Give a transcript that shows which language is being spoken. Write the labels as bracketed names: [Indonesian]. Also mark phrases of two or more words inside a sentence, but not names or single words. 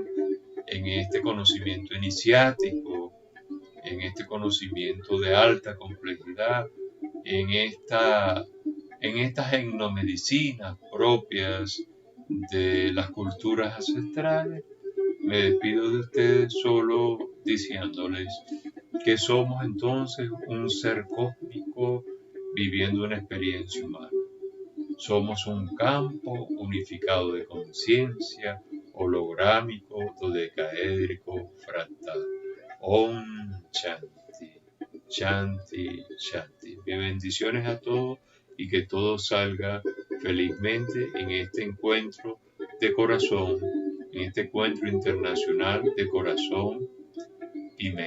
[Spanish] en este conocimiento iniciático, en este conocimiento de alta complejidad, en estas etnomedicinas propias de las culturas ancestrales, me despido de ustedes solo diciéndoles que somos entonces un ser cósmico viviendo una experiencia humana. Somos un campo unificado de conciencia, holográmico, dodecaédrico, fractal. [Sanskrit] Om Shanti, Shanti, Shanti. [Spanish] Mis bendiciones a todos y que todo salga felizmente en este encuentro de corazón, en este encuentro internacional de corazón y mente.